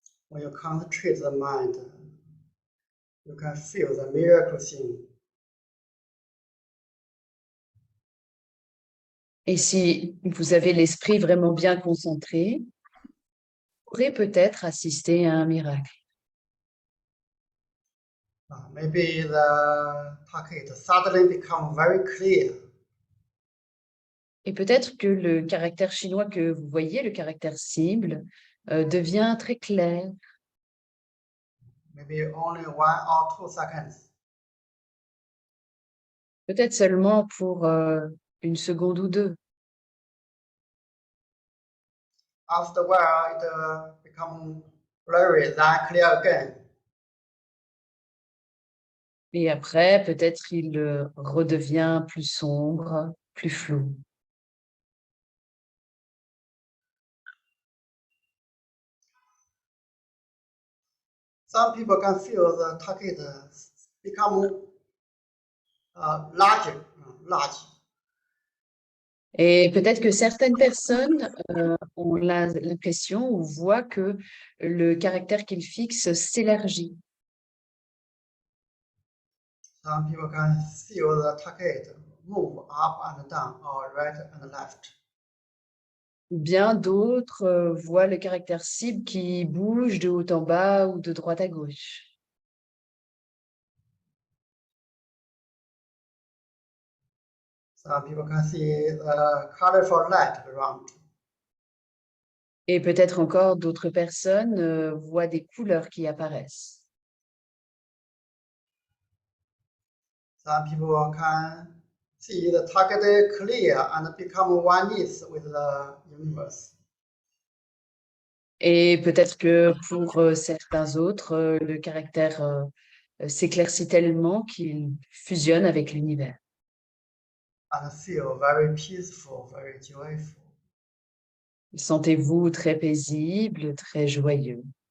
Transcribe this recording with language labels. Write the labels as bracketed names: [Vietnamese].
[English] When you concentrate the mind, you can feel the miracle thing. [French] Et si vous avez l'esprit vraiment bien concentré, vous pourrez peut-être assister à un miracle. [English] Maybe the target suddenly become very clear. [French] Et peut-être que le caractère chinois que vous voyez, le caractère cible, devient très clair. [English] Maybe only 1 or 2 seconds. [French] Peut-être seulement pour une seconde ou deux. [English] After a while, it become blurry, then clear again. [French] Et après, peut-être il redevient plus sombre, plus flou. [English] Some people can feel the target become large. [French] Et peut-être que certaines personnes ont l'impression ou voient que le caractère qu'ils fixent s'élargit. [English] Some people can feel the target move up and down or right and left. [French] Bien d'autres voient le caractère cible qui bouge de haut en bas ou de droite à gauche. [English] Some people can see the colorful light around. [French] Et peut-être encore d'autres personnes voient des couleurs qui apparaissent. [English] Some people can see the target clear and become oneness with the universe. [French] Et peut-être que pour certains autres, le caractère s'éclaircit tellement qu'il fusionne avec l'univers. [English] And feel very peaceful, very joyful. [French] Sentez-vous très paisible, très joyeux.